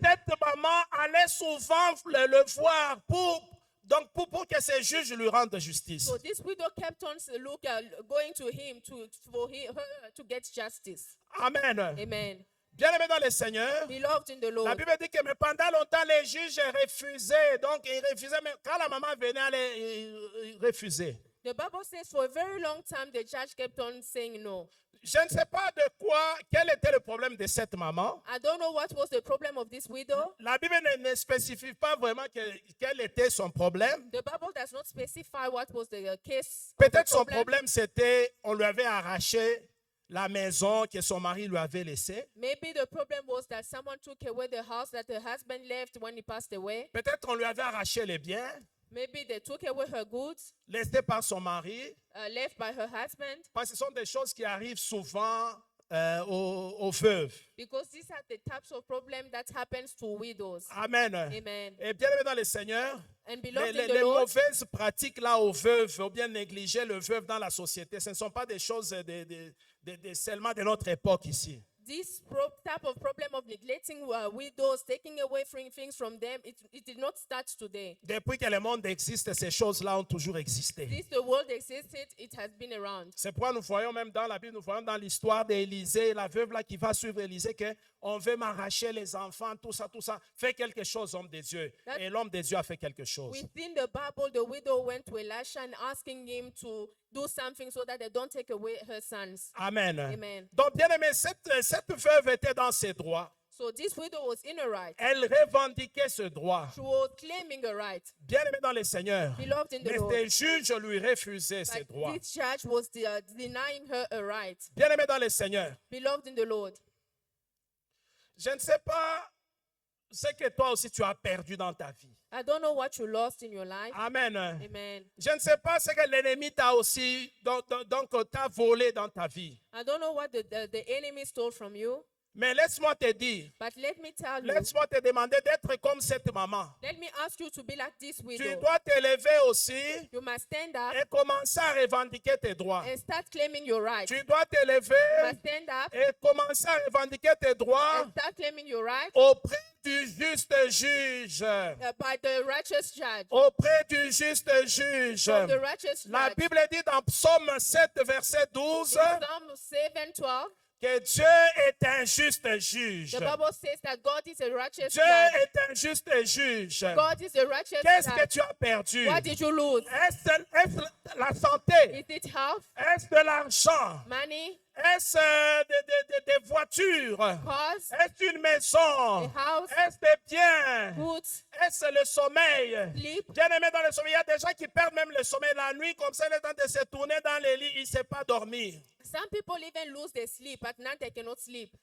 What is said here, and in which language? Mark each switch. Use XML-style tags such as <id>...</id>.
<fr>Cette maman allait souvent le voir pour que ces juges lui rendent justice.</fr> <en>So this widow kept on going to him for her to get justice.</en> <fr>Amen.</fr> <en>Amen.</en> <fr>Bien-aimés dans le Seigneur,</fr> <en>Beloved in the</en> <fr>la</fr> <en>Lord.</en> <fr>Bible dit que mais pendant longtemps, les juges refusaient. Donc, ils refusaient. Mais quand la maman venait, ils refusaient.</fr> <en>The Bible says for a very long time the judge kept on saying no.</en> <fr>Je ne sais pas quel était le problème de cette maman.</fr> <en>I don't know what was the problem of this widow.</en> <fr>La Bible ne spécifie pas vraiment quel était son problème.</fr> <en>The Bible does not specify what was the case. Of the</en> <fr>Peut-être son</fr> <en>problem.</en> <fr>problème, c'était on lui avait arraché la maison que son mari lui avait laissée.</fr> <en>Maybe the problem was that someone took away the house that her husband left when he passed away.</en> <fr>Peut-être on lui avait arraché les biens</fr> <en>Maybe they took away her goods</en> <fr>laissés par son mari.</fr> <en>left by her husband.</en> <fr>Parce que ce sont des choses qui arrivent souvent aux veuves.</fr> <en>Because these are the types of problem that happens to widows.</en> <fr>Amen.</fr> <en>Amen.</en> <fr>Et bien aimé dans le Seigneur,</fr> <en>And beloved in</en> <fr>les</fr> <en>the Lord,</en> <fr>mauvaises pratiques là aux veuves, ou bien négliger le veuve dans la société, ce ne sont pas des choses seulement de notre époque ici.</fr> <en>this type of problem of neglecting widows, taking away things from them, it did not start today.</en> <fr>Depuis que le monde existe, ces choses-là ont toujours existé.</fr> <en>Since the world existed, it has been around.</en> <fr>C'est pourquoi nous voyons même dans la Bible, nous voyons dans l'histoire d'Élisée, la veuve là qui va suivre Élisée, qu'on veut m'arracher les enfants, tout ça. Fais quelque chose, homme de Dieu. Et l'homme de Dieu a fait quelque chose.</fr> <en>Within the Bible, the widow went to Elisha and asking him to do something so that they don't take away her sons.</en> <fr>Amen.</fr> <en>Amen.</en> <fr>Donc, bien aimé, cette veuve était dans ses droits.</fr> <en>So this widow was in a right.</en> <fr>Elle revendiquait ce droit.</fr> <en>She was claiming a right.</en> <fr>Bien aimé dans le Seigneur.</fr> <en>Beloved in the</en> <fr>Mais</fr> <en>Lord.</en> <fr>les juges lui refusaient ses</fr> <en>But</en> <fr>droits.</fr> <en>this judge was denying her a right.</en> <fr>Bien aimé dans le Seigneur.</fr> <en>Beloved in the Lord.</en> <fr>Je ne sais pas ce que toi aussi tu as perdu dans ta vie.</fr> <en>I don't know what you lost in your life.</en> <fr>Amen.</fr> <en>Amen.</en> <fr>Je ne sais pas ce que l'ennemi t'a aussi, donc t'a volé dans ta vie.</fr> <en>I don't know what the enemy stole from you,</en> <fr>Mais laisse-moi te dire,</fr> <en>but let me tell you,</en> <fr>laisse-moi te demander d'être comme cette maman.</fr> <en>let me ask you to be like this</en> <fr>Tu</fr> <en>widow.</en> <fr>dois t'élever aussi</fr> <en>You must stand up</en> <fr>et commencer à revendiquer tes droits.</fr> <en>and start claiming your rights.</en> <fr>Tu dois</fr> <en>You</en> <fr>t'élever</fr> <en>must stand up</en> <fr>et commencer à revendiquer tes droits</fr> <en>and start claiming your rights</en> <fr>auprès du juste juge.</fr> <en>by the righteous judge.</en> <fr>Auprès du juste juge.</fr> <en>From the righteous</en> <fr>La</fr> <en>judge.</en> <fr>Bible dit dans Psaume 7, verset 12,</fr> <en>In Psalm 7:12,</en> <fr>que Dieu est un juste juge.</fr> <en>the Bible says that God is a righteous</en> <fr>Dieu</fr> <en>judge.</en> <fr>est un juste juge.</fr> <en>God is a righteous</en> <fr>Qu'est-ce que</fr> <en>judge.</en> <fr>tu as perdu?</fr> <en>What did you lose?</en> <fr>Est-ce la santé?</fr> <en>Is it health,</en> <fr>Est-ce de l'argent?</fr> <en>money,</en> <fr>Est-ce des voitures?</fr> <en>cars,</en> <fr>Est-ce une maison?</fr> <en>a house,</en> <fr>Est-ce des biens?</fr> <en>goods,</en> <fr>Est-ce le sommeil?</fr> <en>sleep?</en> <fr>Bien aimé dans le sommeil, il y a des gens qui perdent même le sommeil la nuit, comme ça, le temps de se tourner dans les lits, ils ne savent pas dormir.</fr> <en>Some people even lose their sleep, but now they cannot sleep.</en>